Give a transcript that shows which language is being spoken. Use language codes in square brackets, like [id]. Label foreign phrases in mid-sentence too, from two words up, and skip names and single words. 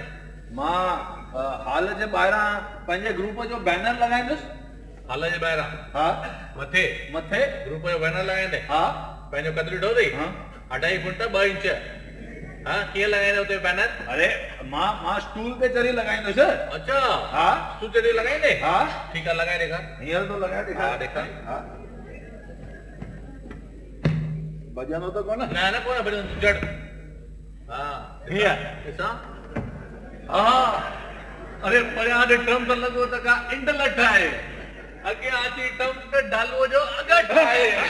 [sd] मां हाल जे ॿाहिरां पंहिंजे ग्रुप जो बैनर लॻाईंदुसि। हाल जे ॿाहिरां? हा मथे मथे ग्रुप जो बैनर लॻाईंदे? हा पंहिंजो कद ॾिठो अथई? 2.5 फुट 2 इंच। हाँ कीअं लॻाईंदे हुते बैनर? अरे मां स्टूल पे चढ़ी लॻाईंदुसि। अच्छा हा तू चढ़ी लॻाईंदे? हा ठीकु आहे लॻाए ॾेखार। हींअर तो लॻाए ॾेखार। हा ॾेखार। हा भॼंदो त कोन? न न कोन भॼंदो, तूं चढ़। हा हीअं ॾिसां। हा अरे परियां ॾिठमि त लॻो त का इंड लठ आहे, अॻियां अची ॾिठमि त डालूअ जो अगट आहे।